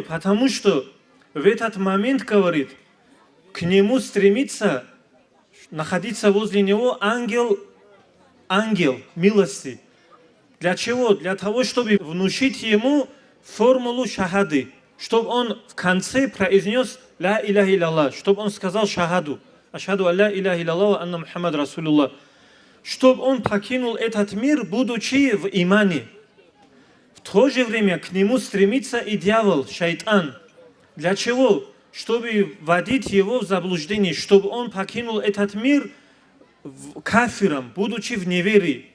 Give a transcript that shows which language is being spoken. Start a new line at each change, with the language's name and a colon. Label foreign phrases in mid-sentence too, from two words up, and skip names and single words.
Russian: Потому что в этот момент, говорит, к нему стремится находиться возле него ангел милости. Для чего? Для того, чтобы внушить ему формулу шахады, чтобы он в конце произнес
Arabic: «لا إله إلا الله»,
Russian: чтобы он сказал шахаду,
Arabic: «أشهد أن لا إله إلا الله وأن محمد رسول الله»,
Russian: чтобы он покинул этот мир, будучи в имане. В то же время к нему стремится и дьявол, шайтан. Для чего? чтобы вводить его в заблуждение, чтобы он покинул этот мир кафиром, будучи в неверии.